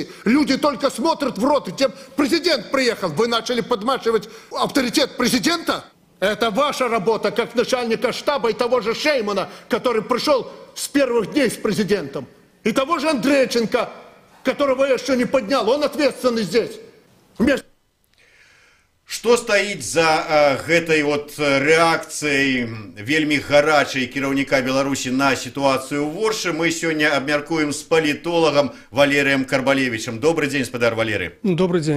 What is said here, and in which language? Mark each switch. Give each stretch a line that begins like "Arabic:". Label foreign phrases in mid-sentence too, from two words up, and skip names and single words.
Russian: Люди только смотрят в рот, и тем президент приехал. Вы начали подмачивать авторитет президента? Это ваша работа, как начальника штаба и того же Шеймана, который пришел с первых дней с президентом. И того же Андрейченко, которого я еще не поднял, он ответственный здесь.
Belarusian: Што стаіць за гэтай рэакцыяй вельмі гарачай кіраўніка Беларусі на сітуацыю ў Воршы, мы сёння абмяркуем з палітолагам Валерыем Карбалевічам. Добрый дзень, спадар Валерый. Добрый дзень.